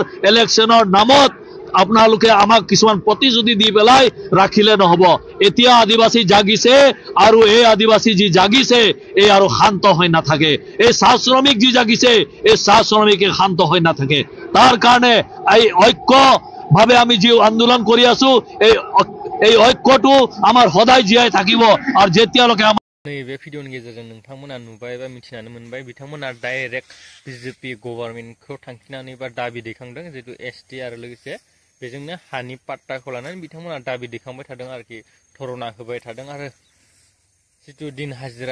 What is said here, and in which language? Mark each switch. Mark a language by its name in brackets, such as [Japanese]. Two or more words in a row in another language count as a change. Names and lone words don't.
[Assamese] ইলেকশ্যনৰ নামত আপোনালোকে আমাক কিছুমান প্ৰতিশ্ৰুতি দি পেলাই ৰাখিলে নহব এতিয়া আদিবাসী জাগিছে আৰু এই আদিবাসী যি জাগিছে এই আৰু শান্ত হৈ নাথাকে এই চাহ শ্ৰমিক যি জাগিছে এই চাহ শ্ৰমিকে শান্ত হৈ নাথাকে তাৰ কাৰণে এই ঐক্য ভাবে আমি যি আন্দোলন কৰি আছো এই ঐক্যটো আমাৰ সদায় জীয়াই থাকিব আৰু যেতিয়ালৈকে [Bodo] नैबे भिडिअनि गेजेरजों नोंथांमोना नुबाय बा मिथिनानै मोनबाय बिथांमोना [English] direct BJP governmentखौ [Bodo] थांखिनानै बा दाबि दैखांदों जितु एसटि आरो लोगोसे बेजोंनो हानि पाट्टाखौ लानानै बिथांमोना दाबि दैखांबाय थादों आरोखि धरना होबाय थादों आरो जितु दिन हाजिरा